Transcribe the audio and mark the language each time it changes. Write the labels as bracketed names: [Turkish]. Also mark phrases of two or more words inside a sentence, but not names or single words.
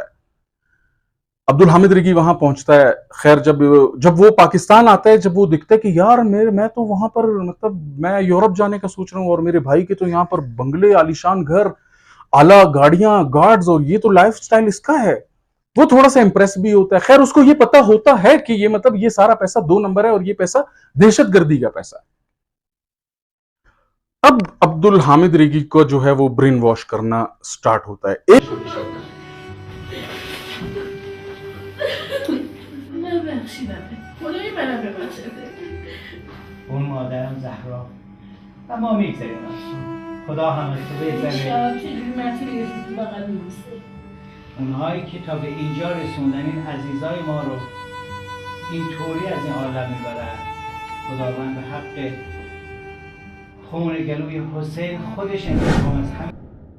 [Hindi] अब्दुल हामिद रेगी वहां पहुंचता है। खैर जब वो पाकिस्तान आता है, जब वो दिखता है कि यार मैं तो वहां पर मतलब मैं यूरोप जाने का सोच रहा हूँ और मेरे भाई के तो यहाँ पर बंगले, आलीशान घर, आला गाड़ियां, गार्ड्स, और ये तो लाइफस्टाइल इसका है, वो थोड़ा सा इंप्रेस भी होता है। खैर उसको ये पता होता है कि ये मतलब ये सारा पैसा 2 नंबर है और ये पैसा दहशतगर्दी का पैसा है। अब अब्दुल हामिद रेगी को जो है वो [English] brain wash [Hindi] करना स्टार्ट होता है। [Persian] اون مادرم زهرا و ما میگذاریم از خدا همش اونهایی که تا به اینجا رسوندن این عزیزای ما رو این طوری از این عالم میبرن خداوند به حق خون گلوی حسین خودش انتقام از همه